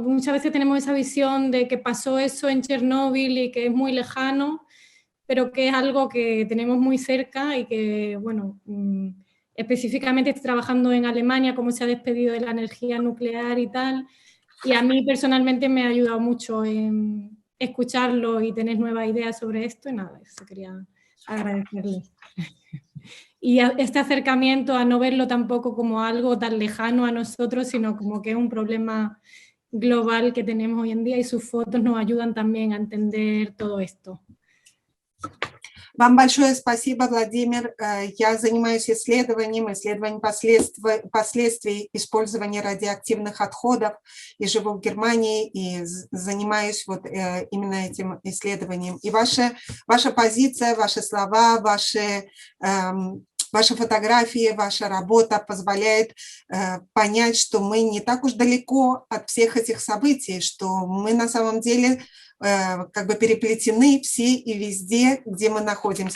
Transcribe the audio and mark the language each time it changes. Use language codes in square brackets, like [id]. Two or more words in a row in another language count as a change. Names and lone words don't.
[es] Muchas veces tenemos esa visión de que pasó eso en Chernóbil y que es muy lejano, pero que es algo que tenemos muy cerca y que, bueno, específicamente estoy trabajando en Alemania, cómo se ha despedido de la energía nuclear y tal, y a mí personalmente me ha ayudado mucho en escucharlo y tener nuevas ideas sobre esto, y nada, eso quería agradecerle. Y este acercamiento a no verlo tampoco como algo tan lejano a nosotros, sino como que es un problema global que tenemos hoy en día, y sus fotos nos ayudan también a entender todo esto. [ru] Вам большое спасибо, Владимир. Я занимаюсь исследованием последствий использования радиоактивных отходов и живу в Германии и занимаюсь вот именно этим исследованием. И ваша позиция, ваши слова, ваши фотографии, ваша работа позволяет понять, что мы не так уж далеко от всех этих событий, что мы на самом деле как бы переплетены все и везде, где мы находимся.